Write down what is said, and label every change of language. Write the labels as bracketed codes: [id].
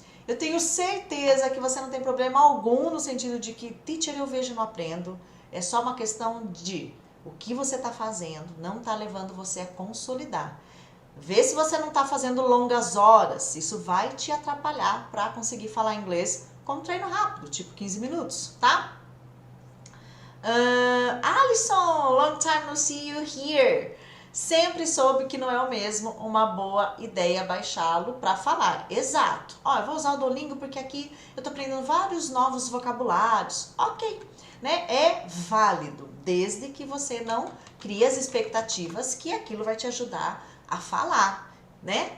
[pt] Eu tenho certeza que você não tem problema algum no sentido de que, teacher, eu vejo e não aprendo. É só uma questão de o que você está fazendo não está levando você a consolidar. Vê se você não está fazendo longas horas. Isso vai te atrapalhar para conseguir falar inglês com um treino rápido, tipo 15 minutos, tá? [en] Alison, long time no see you here. [pt] Sempre soube que não é o mesmo uma boa ideia baixá-lo para falar. Exato. Ó, eu vou usar o Duolingo porque aqui eu tô aprendendo vários novos vocabulários. Ok, né? É válido, desde que você não crie as expectativas que aquilo vai te ajudar a falar, né?